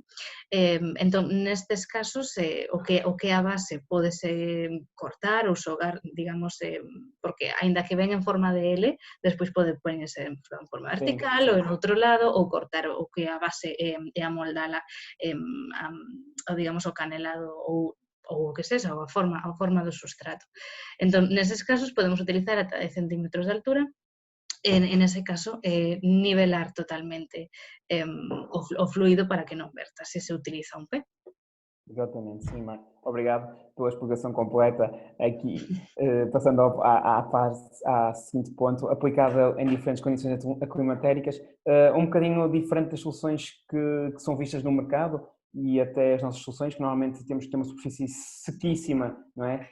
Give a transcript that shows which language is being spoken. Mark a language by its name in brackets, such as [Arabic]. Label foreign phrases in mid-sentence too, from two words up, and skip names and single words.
[Galician] Entón, nestes casos, o que é a base pódese cortar ou xogar, digamos, porque aínda que ven en forma de L, despois pode poñerse en forma vertical ou en outro lado, ou cortar o que é a base e amoldala digamos, o canelado ou o que sexa, ou a forma do sustrato. Entón, neses casos podemos utilizar ata 10 centímetros de altura. [Spanish] En ese caso, [Galician] nivelar totalmente o fluido para que non verta, se se utiliza un P. [Portuguese] Exatamente, sim, Mar. Obrigado pela explicação completa. Aqui, passando ao seguinte ponto, aplicável em diferentes condições aclimatéricas, um bocadinho diferente das soluções que são vistas no mercado e até as nossas soluções, que normalmente temos que ter uma superfície sequíssima, não é?